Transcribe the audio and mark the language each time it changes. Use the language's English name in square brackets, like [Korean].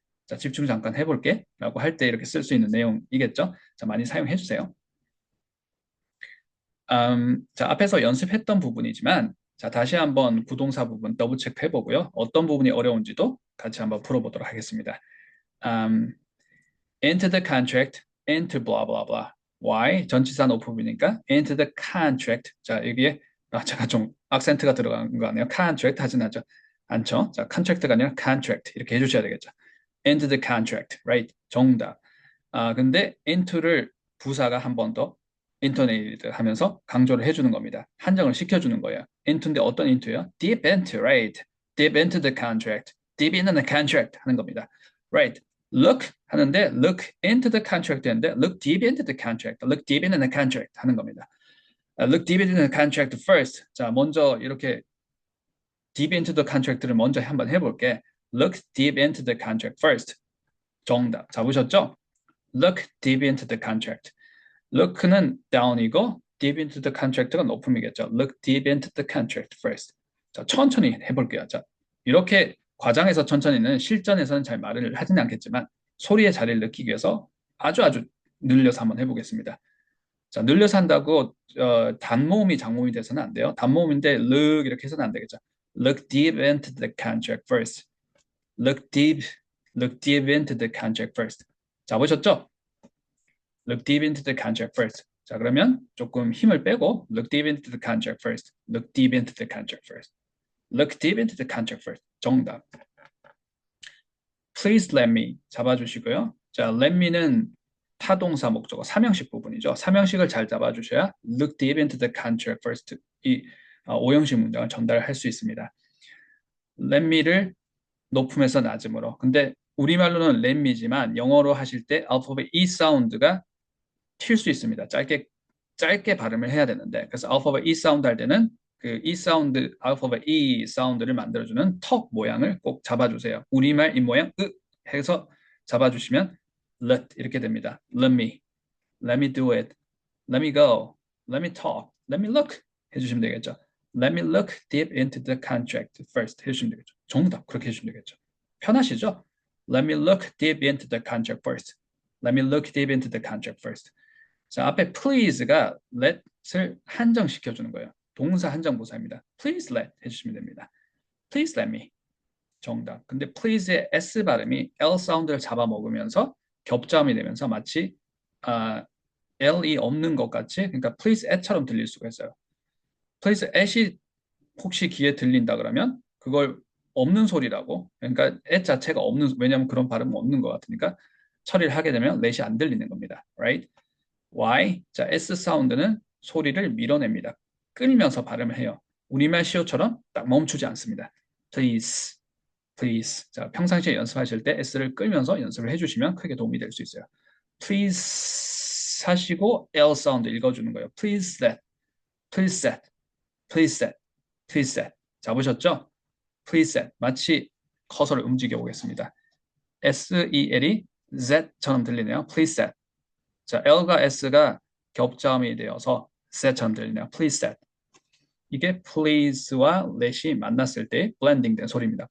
[Korean] 자, 집중 잠깐 해볼게. 라고 할 때 이렇게 쓸 수 있는 내용이겠죠. 자, 많이 사용해 주세요. 자, 앞에서 연습했던 부분이지만 자, 다시 한번 부동사 부분 더블 체크 해보고요. 어떤 부분이 어려운지도 같이 한번 풀어보도록 하겠습니다. Into the contract, into blah blah blah. [English] Why? 전치사 노프부니까 into the contract. [Korean] 자, 여기에 제가 좀 악센트가 들어간 거 같네요. contract 하진 않죠. 자, contract가 아니라 contract 이렇게 해주셔야 되겠죠. [English] into the contract, right? [Korean] 정답. 근데 into를 부사가 한 번 더 intonate 하면서 강조를 해주는 겁니다. 한정을 시켜주는 거예요. into인데 어떤 into요? [English] deep into, right? deep into the contract. deep into the contract 하는 겁니다. right? look 하는데 look into the contract 하는데 look deep into the contract. look deep into the contract 하는 겁니다. look deep into the contract first. [Korean] 자, 먼저 이렇게 deep into the contract를 먼저 한번 해볼게. [English] look deep into the contract first. [Korean] 정답. 잡으셨죠? [English] look deep into the contract. look는 down이고 deep into the contract가 높음이겠죠. look deep into the contract first. [Korean] 자, 천천히 해볼게요. 자, 이렇게 과장해서 천천히는 실전에서는 잘 말을 하지는 않겠지만 소리의 자리를 느끼기 위해서 아주 늘려서 한번 해보겠습니다. 자, 늘려서 한다고 단모음이 장모음이 돼서는 안 돼요. 단모음인데 look 이렇게 해서는 안 되겠죠. [English] look deep into the contract first. look deep into the contract first. [Korean] 잡으셨죠? [English] look deep into the contract first. 자, 그러면 조금 힘을 빼고 look deep into the contract first. look deep into the contract first. look deep into the contract first. [Korean] 정답. [English] please let me 잡아주시고요. [Korean] 자, let me는 타동사 목적어 삼형식 부분이죠. 삼형식을 잘 잡아주셔야 look deep into the contract first 이 오형식 문장을 전달할 수 있습니다. let me를 높음에서 낮음으로. 근데 우리말로는 let me지만 영어로 하실 때 알파벳 E 사운드가 튈 수 있습니다. 짧게 발음을 해야 되는데 그래서 알파벳 E 사운드 할 때는 그 E 사운드, 알파벳 E 사운드를 만들어주는 턱 모양을 꼭 잡아주세요. 우리말 이 모양 해서 잡아주시면 let 이렇게 됩니다. [English] let me do it, let me go, let me talk, let me look 해주시면 되겠죠. let me look deep into the contract first 해주시면 되겠죠. [Korean] 정답 그렇게 해주시면 되겠죠. 편하시죠? [English] let me look deep into the contract first. let me look deep into the contract first. [Korean] 자, 앞에 please가 let을 한정시켜주는 거예요. 동사 한정부사입니다. please let 해주시면 됩니다. [English] please let me. 정답. [Korean] 근데 please의 S 발음이 L 사운드를 잡아먹으면서 겹자음이 되면서 마치 L이 없는 것 같이 그러니까 please at처럼 들릴 수가 있어요. please at이 혹시 귀에 들린다 그러면 그걸 없는 소리라고 그러니까 at 자체가 없는 왜냐하면 그런 발음은 없는 것 같으니까 처리를 하게 되면 let이 안 들리는 겁니다. [English] right? Y. [Korean] 자, S 사운드는 소리를 밀어냅니다. 끌면서 발음을 해요. 우리말 시호처럼 딱 멈추지 않습니다. [English] please, please. [Korean] 자, 평상시에 연습하실 때 S를 끌면서 연습을 해주시면 크게 도움이 될 수 있어요. please 하시고 L 사운드 읽어주는 거예요. [English] please that, please that, please that, please that. [Korean] 잡으셨죠? please that. 마치 커서를 움직여 보겠습니다. S-E-L이 Z처럼 들리네요. [English] please that. [Korean] 자, L과 S가 겹자음이 되어서 set처럼 들리네요. [English] please set. [Korean] 이게 please와 let이 만났을 때 블렌딩된 소리입니다.